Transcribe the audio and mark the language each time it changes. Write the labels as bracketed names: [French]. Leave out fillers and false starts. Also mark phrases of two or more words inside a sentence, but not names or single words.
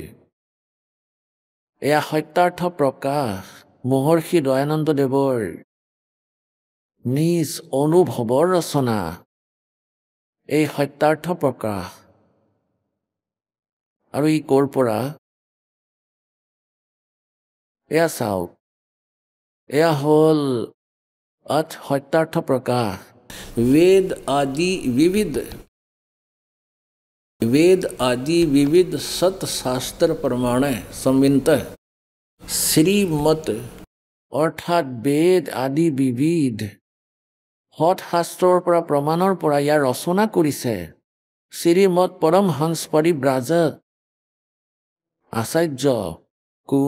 [Assamese] এয়া সত্যাৰ্থ প্ৰকাশ মহৰ্ষি দয়ানন্দ দেৱৰ নিজ অনুভৱৰ ৰচনা, এই সত্যাৰ্থ প্ৰকাশ। আৰু ই ক'ৰ পৰা? এয়া চাওক, এয়া হ'ল সত্যাৰ্থ প্ৰকাশ। [Sanskrit] वेद आदि विविध सत शास्त्र प्रमाण संवित श्रीमत, [Assamese] অৰ্থাৎ বেদ আদি বিবিধ সৎ শাস্ত্ৰৰ পৰা প্ৰমাণৰ পৰা ইয়াৰ ৰচনা কৰিছে শ্ৰীমত পৰমহংস পৰিব্ৰাজক আচাৰ্য। কোন?